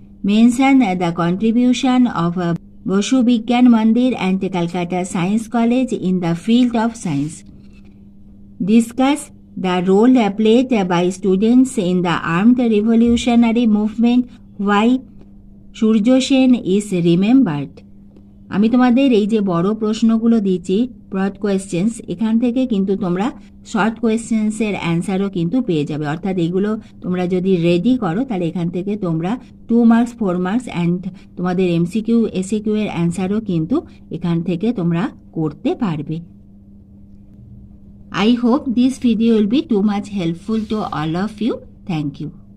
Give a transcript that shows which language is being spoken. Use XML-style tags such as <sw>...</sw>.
<en>Mention the contribution of Boshu Vigyan Mandir and Calcutta Science College in the field of science. Discuss the role played by students in the armed revolutionary movement. Why Surjo Sen is remembered?</en> <bn>আমি তোমাদের এই যে বড় প্রশ্নগুলো দিচ্ছি broad questions, এখান থেকে কিন্তু তোমরা শর্ট কোয়েশ্চেন্সের অ্যান্সারও কিন্তু পেয়ে যাবে। অর্থাৎ এগুলো তোমরা যদি রেডি করো তাহলে এখান থেকে তোমরা 2 মার্কস 4 মার্কস অ্যান্ড তোমাদের এমসিকিউ এসএকিউ এর অ্যান্সারও কিন্তু এখান থেকে তোমরা করতে পারবে।</bn> <en>I hope this video will be too much helpful to all of you. Thank you.</en>